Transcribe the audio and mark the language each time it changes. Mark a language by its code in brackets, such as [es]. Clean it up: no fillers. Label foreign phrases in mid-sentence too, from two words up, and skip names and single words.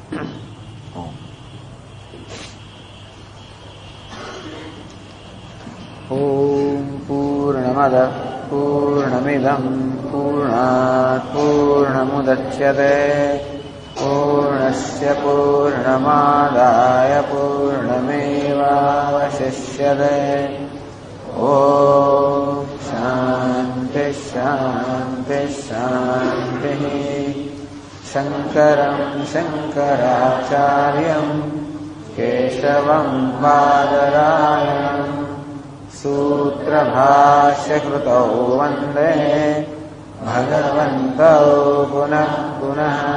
[sa] ઓમ પૂર્ણમદ પૂર્ણમિદં પૂર્ણાત પૂર્ણમુદચ્યતે પૂર્ણસ્ય પૂર્ણમાદાય પૂર્ણમેવાવશિષ્યતે. ઓમ શાંતિ शांति शांति। शंकरं शंकराचार्यं केशवं बादरायणं सूत्रभाष्यकृतौ वन्दे भगवन्तौ पुनः पुनः।